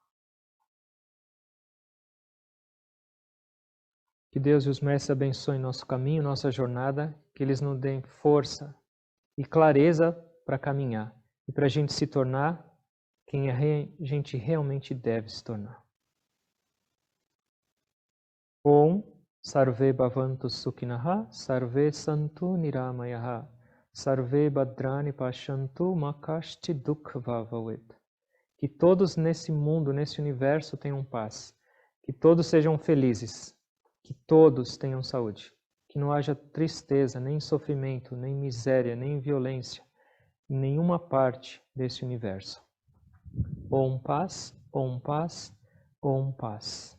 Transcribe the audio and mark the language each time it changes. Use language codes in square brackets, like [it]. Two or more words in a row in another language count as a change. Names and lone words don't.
[pt] Que Deus e os mestres abençoem nosso caminho, nossa jornada, que eles nos deem força e clareza para caminhar e para a gente se tornar quem a gente realmente deve se tornar. [sa] Om Sarve Bhavantu Sukhinaha Sarve Santu Niramayaha Sarve Bhadrani Pashantu Makashti Dukha Bhavavet. [pt] Que todos nesse mundo, nesse universo tenham paz. Que todos sejam felizes. Que todos tenham saúde. Que não haja tristeza, nem sofrimento, nem miséria, nem violência em nenhuma parte desse universo. Om paz, Om paz, Om paz.